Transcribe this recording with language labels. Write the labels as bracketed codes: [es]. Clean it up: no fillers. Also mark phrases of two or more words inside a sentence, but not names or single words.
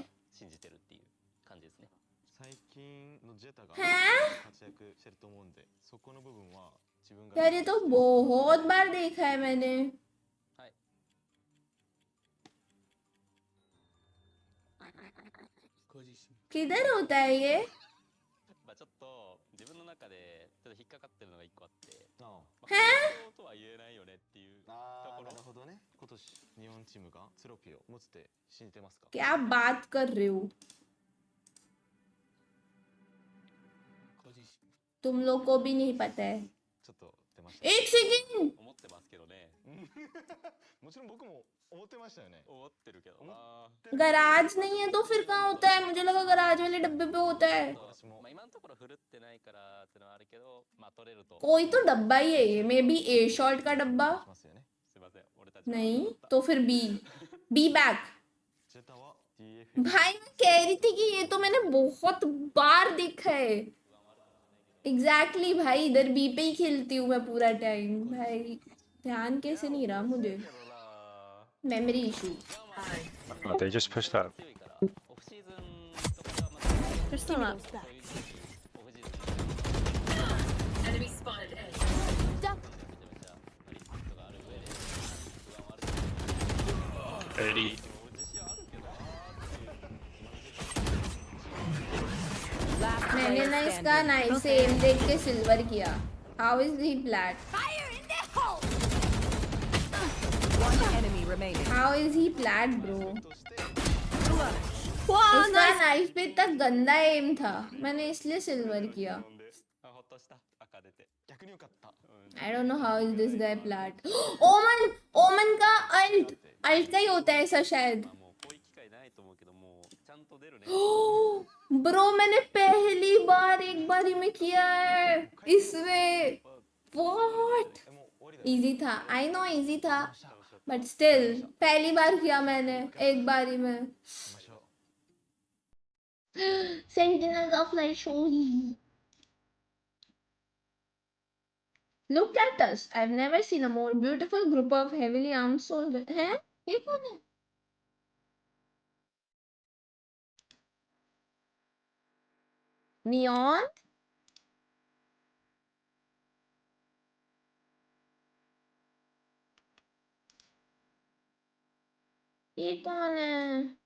[hi] हैं? यार ये तो बहुत बार देखा है मैंने. किधर होता है ये? [ja] ちょっと自分の中でちょっと引っかかってるのが一個あって、 [hi] हैं? [ja] とは言えないよねっていうところ。なるほどね。今年日本チームがトロフィーを持つって信じてますか? [hi] क्या बात कर रहे हो? तुम लोग को भी नहीं पता है. [ja] ちょっと出ました。 [hi] एक सेकंड. [ja] 思ってますけどね。もちろん僕も思ってましたよね。思ってるけどな。 [hi] गराज नहीं है तो फिर कहाँ होता है? मुझे लगा गराज वाले डब्बे पे होता है. [ja] まあ今のところ振るってないからってのはあるけど、まあ取れると。 [hi] कोई तो डब्बा ही है ये. [en] may be a shot [hi] का डब्बा. [ja] すいません、俺たち。 [hi] नहीं तो फिर बी. [en] B back. [ja] ジェタは [hi] भाई मैं कह रही थी कि ये तो मैंने बहुत बार देखा है. एग्जैक्टली भाई, इधर बी पे ही खेलती हूँ मैं पूरा टाइम. भाई ध्यान कैसे नहीं रहा मुझे. [en] memory issue. Oh, they just pushed up. There's some up. Enemy spotted A. 80. [hi] मैंने ना इसका नाइफ से एम देख के सिल्वर किया. [en] How is he plat? Fire in the hole! One enemy remaining. How is he plat, bro? [hi] इसका नाइफ पे इतना गंदा एम था, मैंने इसलिए सिल्वर किया. [en] I don't know how is this guy plat. [hi] ओमन का अल्ट का ही होता है ऐसा शायद. ब्रो मैंने पहली बार एक बारी में किया है इसमें. व्हाट? इजी था, [en] I know [hi] इजी था, [en] but still [hi] पहली बार किया मैंने एक बारी में. [en] Sentinels of Light Show. Look at us. I've never seen a more beautiful group of heavily armed soldiers. [hi] हैं? ये कौन है? Neon? ये कौन है?